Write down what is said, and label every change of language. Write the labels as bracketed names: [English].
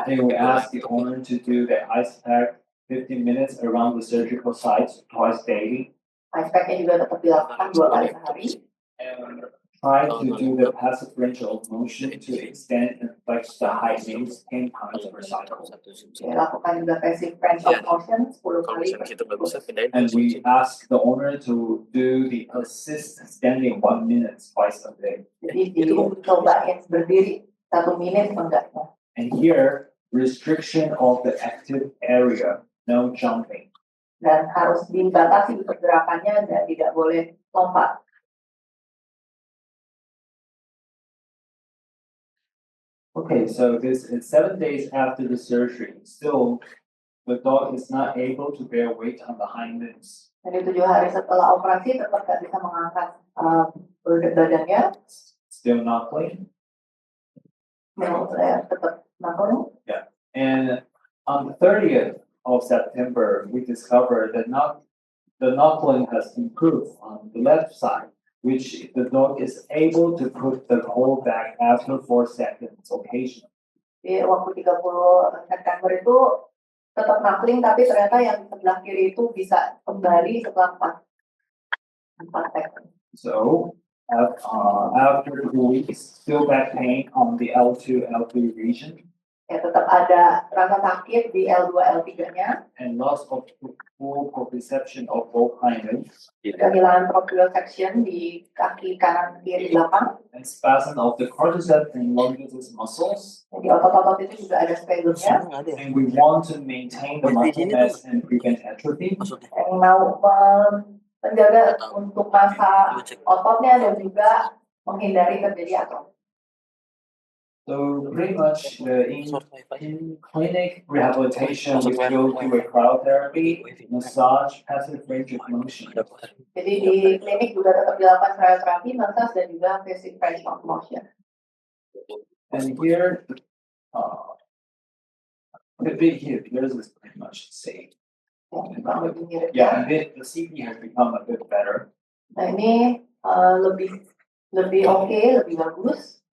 [English] And we asked the owner to do the ice pack 15 minutes around the surgical sites twice daily. [Indonesian] Ice pack-nya juga tetap dilakukan 2 kali sehari. [English] And try to do the passive range of motion to extend and flex the high knees 10 times per cycle. [Indonesian] Jadi lakukan juga passive range of motion 10 kali per siklus. [English] And we ask the owner to do the assist standing 1 minute twice a day. [Indonesian] Jadi dicobain berdiri 1 menit enggaknya. [English] And here, restriction of the active area, no jumping. [Indonesian] Dan harus dibatasi pergerakannya dan tidak boleh lompat. [English] Okay, so this is 7 days after the surgery. Still, the dog is not able to bear weight on the hind limbs. [Indonesian] Jadi 7 hari setelah operasi tetap tidak bisa mengangkat badannya. [English] Still knuckling. [Indonesian] Tetap knuckling. Yeah. [English] And on the 30th of September, we discovered that the knuckling has improved on the left side, which the dog is able to put the hold back after 4 seconds occasionally. [Indonesian] Di waktu 30 September itu tetap knuckling, tapi ternyata yang sebelah kiri itu bisa kembali setelah 4 second. [English] So, after 2 weeks, still back pain on the L2, L3 region. [Indonesian] Ya, tetap ada rasa sakit di L2, L3-nya. [English] And loss of full proprioception of both hind limbs. [Indonesian] Kehilangan proprioception di kaki kanan kiri belakang. [English] And spasm of the quadriceps and longitus muscles. [Indonesian] Jadi otot-otot itu juga ada spasmnya. [English] And we want to maintain the muscle mass and prevent atrophy. [Indonesian] Yang mau menjaga untuk masa ototnya dan juga menghindari terjadi atrofi. [English] So pretty much in Short wifi. clinic rehabilitation, we still do a cryotherapy, massage, passive range of motion. [Indonesian] Ada apa? Jadi di klinik juga tetap dilakukan cryoterapi, massage dan juga passive range of motion. [English] And here, the bit here, yours is pretty much the same. [Indonesian] Ya, kurang lebih mirip. [English] Yeah, and the CP has become a bit better. [Indonesian] Nah ini lebih oke, lebih bagus.